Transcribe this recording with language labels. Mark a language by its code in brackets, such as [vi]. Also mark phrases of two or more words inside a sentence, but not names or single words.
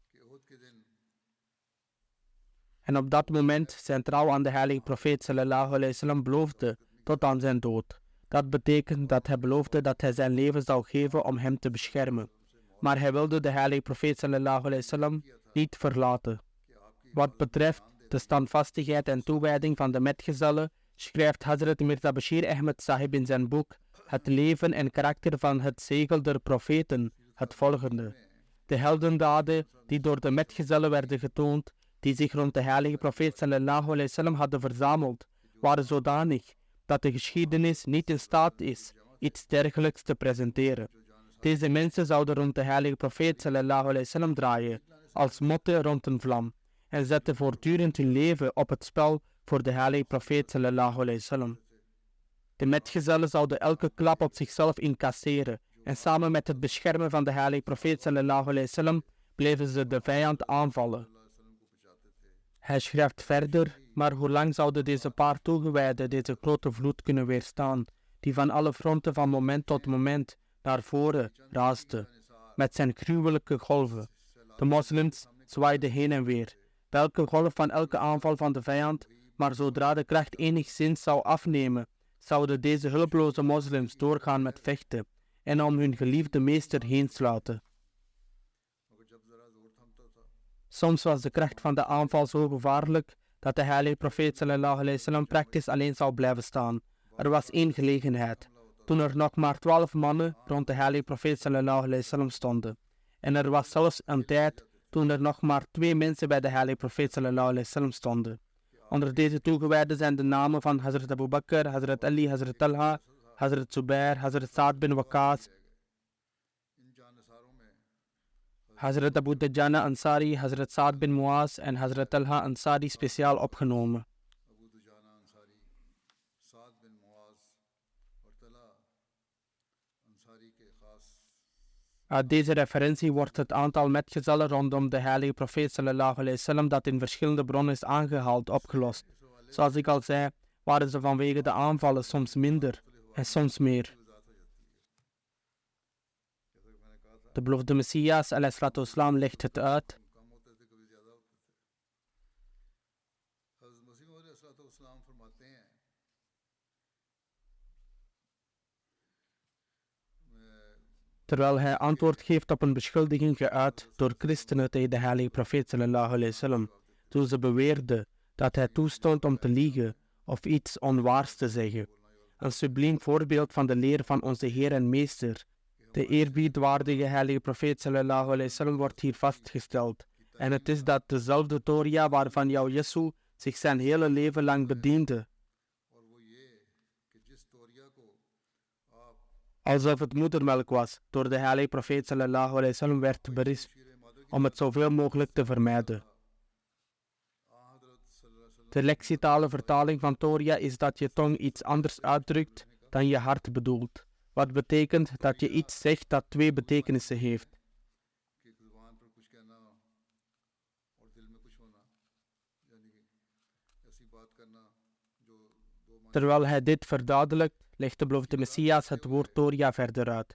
[nl] En op dat moment zijn trouw aan de heilige profeet [ar] صلى الله عليه وسلم [nl] beloofde tot aan zijn dood. Dat betekent dat hij beloofde dat hij zijn leven zou geven om hem te beschermen. Maar hij wilde de heilige profeet [ar] صلى الله عليه وسلم [nl] niet verlaten. Wat betreft de standvastigheid en toewijding van de metgezellen, schrijft Hazrat Mirza Bashir Ahmed Sahib in zijn boek Het leven en karakter van het zegel der profeten het volgende. De heldendaden die door de metgezellen werden getoond, die zich rond de heilige profeet [ar] صلى الله عليه وسلم [nl] hadden verzameld, waren zodanig dat de geschiedenis niet in staat is iets dergelijks te presenteren. Deze mensen zouden rond de heilige profeet [ar] صلى الله عليه وسلم [nl] draaien, als motten rond een vlam, en zetten voortdurend hun leven op het spel voor de heilige profeet [ar] صلى الله عليه وسلم. [nl] De metgezellen zouden elke klap op zichzelf incasseren en samen met het beschermen van de heilige profeet [ar] صلى الله عليه وسلم [nl] bleven ze de vijand aanvallen. Hij schrijft verder, maar hoe lang zouden deze paar toegewijden deze grote vloed kunnen weerstaan, die van alle fronten van moment tot moment naar voren raasde, met zijn gruwelijke golven. De moslims zwaaiden heen en weer, welke golf van elke aanval van de vijand, maar zodra de kracht enigszins zou afnemen, zouden deze hulpeloze moslims doorgaan met vechten en om hun geliefde meester heen sluiten. Soms was de kracht van de aanval zo gevaarlijk dat de heilige profeet [ar] صلى الله عليه وسلم [nl] praktisch alleen zou blijven staan. Er was één gelegenheid, toen er nog maar 12 mannen rond de heilige profeet [ar] صلى الله عليه وسلم [nl] stonden. En er was zelfs een tijd toen er nog maar 2 mensen bij de heilige profeet [ar] صلى الله عليه وسلم [nl] stonden. Onder deze toegewijden zijn de namen van Hazrat Abu Bakr, Hazrat Ali, Hazrat Talha, Hazrat Zubair, Hazrat Saad bin Waqas, Hazrat Abu Dajana Ansari, Hazrat Saad bin Muaz en Hazrat Talha Ansari speciaal opgenomen. Uit deze referentie wordt het aantal metgezellen rondom de heilige profeet [ar] صلى الله عليه وسلم [nl] dat in verschillende bronnen is aangehaald opgelost. Zoals ik al zei, waren ze vanwege de aanvallen soms minder en soms meer. De beloofde Messias ﷺ legt het uit. Terwijl hij antwoord geeft op een beschuldiging geuit door christenen tegen de heilige profeet [ar] صلى الله عليه وسلم, [nl] toen ze beweerden dat hij toestond om te liegen of iets onwaars te zeggen. Een subliem voorbeeld van de leer van onze Heer en Meester, de eerbiedwaardige heilige profeet [ar] صلى الله عليه وسلم, [nl] wordt hier vastgesteld. En het is dat dezelfde Toria waarvan jouw Jesu zich zijn hele leven lang bediende, alsof het moedermelk was, door de heilige profeet [ar] صلى الله عليه وسلم [nl] werd berispt om het zoveel mogelijk te vermijden. De lexitale vertaling van Toria is dat je tong iets anders uitdrukt dan je hart bedoelt. Wat betekent dat je iets zegt dat twee betekenissen heeft. Terwijl hij dit verduidelijkt, legt de beloofde Messias het woord Toria verder uit.